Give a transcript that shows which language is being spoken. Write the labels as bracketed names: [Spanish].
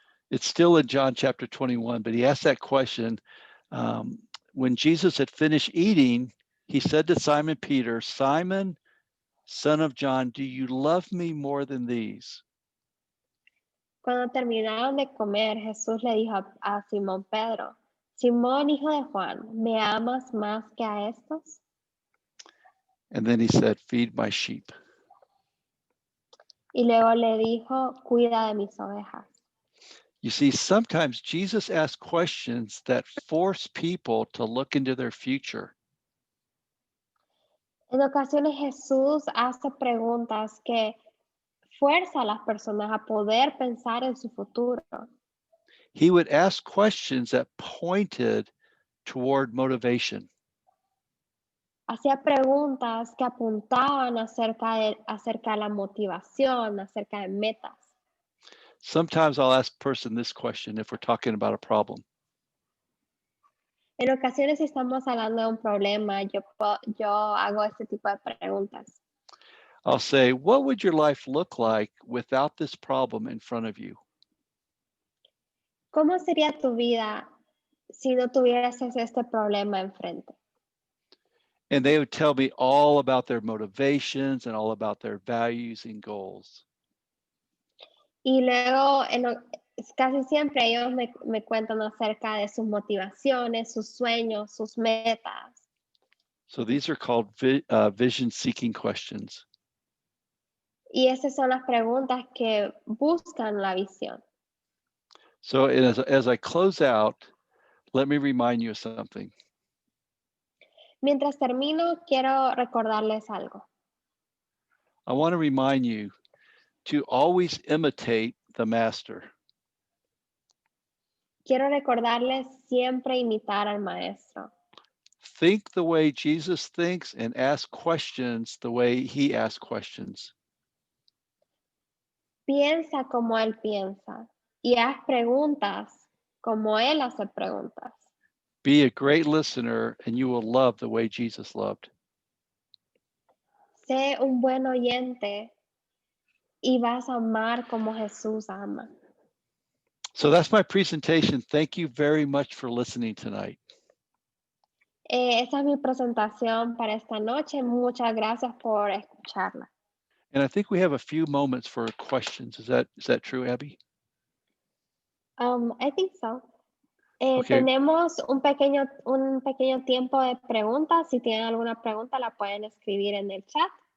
[English] It's still in John chapter 21, but he asked that question. When Jesus had finished eating, he said to Simon Peter, Simon, son of John, do you love me more than these? [Spanish] Cuando terminaron de comer, Jesús le dijo a Simón Pedro, Simón, hijo de Juan, ¿me amas más que a estos? [English] And then he said, feed my sheep. [Spanish] Y luego le dijo, cuida de mis ovejas. [English] You see, sometimes Jesus asks questions that force people to look into their future. [Spanish] En ocasiones Jesús hace preguntas que fuerza a las personas a poder pensar en su futuro. [English] He would ask questions that pointed toward motivation. [Spanish] Hacía preguntas que apuntaban acerca de la motivación, acerca de metas. [English] Sometimes I'll ask a person this question if we're talking about a problem. [Spanish] En ocasiones, si estamos hablando de un problema, yo hago este tipo de preguntas. [English] I'll say, what would your life look like without this problem in front of you? [Spanish] ¿Cómo sería tu vida si no tuvieras este problema enfrente? [English] And they would tell me all about their motivations and all about their values and goals. [Spanish] Y luego, casi siempre ellos me cuentan acerca de sus motivaciones, sus sueños, sus metas. [English] So these are called vision-seeking questions. [Spanish] Y esas son las preguntas que buscan la visión. [English] So as I close out, let me remind you of something. [Spanish] Mientras termino, quiero recordarles algo. [English] I want to remind you to always imitate the master. [Spanish] Quiero recordarles siempre imitar al maestro. [English] Think the way Jesus thinks and ask questions the way he asks questions. [Spanish] Piensa como él piensa y haz preguntas como él hace preguntas. [English] Be a great listener and you will love the way Jesus loved. [Spanish] Sé un buen oyente y vas a amar como Jesús ama. [English] So that's my presentation. Thank you very much for listening tonight. [Spanish] Esa es mi presentación para esta noche. Muchas gracias por escucharla. [English] And I think we have a few moments for questions. Is that true, Abby? I think so. Okay. [Spanish] Tenemos un pequeño tiempo de preguntas. Si tienen alguna pregunta, la pueden escribir en el chat.